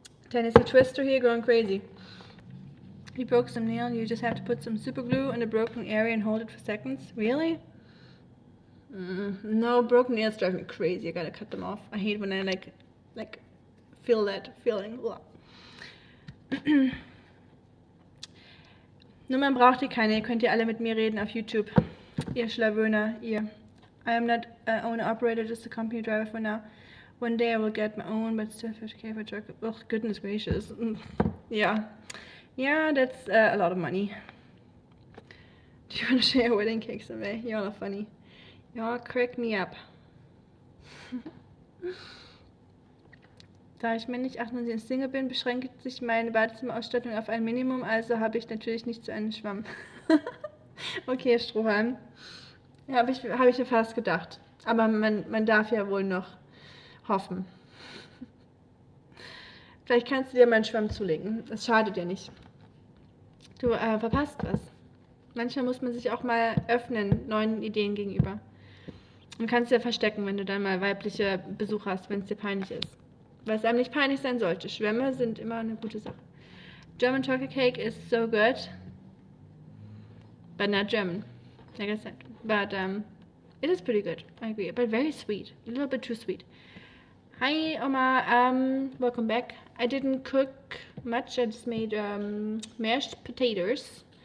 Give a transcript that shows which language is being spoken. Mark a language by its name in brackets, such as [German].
[English] Tennessee Twister here, going crazy. You broke some nail, you just have to put some super glue in the broken area and hold it for seconds. Really? No, broken nails drive me crazy. I gotta cut them off. I hate when I like feel that feeling. [German] Nummern braucht ihr keine, ihr könnt ihr alle mit mir reden auf YouTube. Ihr Schlawöner, ihr. [English] I am not an owner operator, just a company driver for now. One day I will get my own, but still 50k for a truck. Oh, goodness gracious. Yeah. Yeah, that's a lot of money. Do you want to share wedding cake someday? Y'all are funny. Y'all crack me up. [German] Da ich männlich 98 Single bin, beschränkt sich meine Badezimmerausstattung auf ein Minimum, also habe ich natürlich nicht so einen Schwamm. Okay, Strohhalm. Ja, habe ich mir fast gedacht. Aber man darf ja wohl noch hoffen. Vielleicht kannst du dir meinen Schwamm zulegen. Das schadet dir nicht. Du verpasst was. Manchmal muss man sich auch mal öffnen, neuen Ideen gegenüber. Und kannst dir verstecken, wenn du dann mal weibliche Besucher hast, wenn es dir peinlich ist. Weil es einem nicht peinlich sein sollte. Schwämme sind immer eine gute Sache. [English] German chocolate cake is so good, but not German, like I said. But it is pretty good, I agree. But very sweet, a little bit too sweet. Hi Oma, welcome back. I didn't cook much, I just made mashed potatoes.